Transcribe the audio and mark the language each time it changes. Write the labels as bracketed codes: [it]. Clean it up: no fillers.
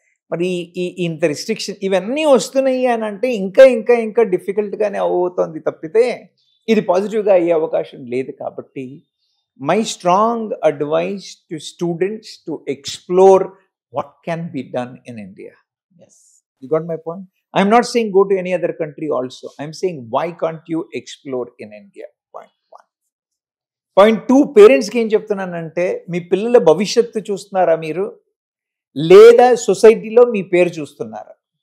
[te] మరి ఇంత రిస్ట్రిక్షన్ ఇవన్నీ వస్తున్నాయి అని అంటే ఇంకా ఇంకా ఇంకా డిఫికల్ట్గానే అవుతుంది తప్పితే ఇది పాజిటివ్గా అయ్యే అవకాశం లేదు. కాబట్టి [en] My strong advice to students to explore what can be done in India. You got my point? I'm not saying go to any other country also. I'm saying why can't you explore in India? Point 1. Point 2, [te] పేరెంట్స్కి ఏం చెప్తున్నానంటే, మీ పిల్లల భవిష్యత్తు చూస్తున్నారా మీరు, లేదా సొసైటీలో మీ పేరు చూస్తున్నారా?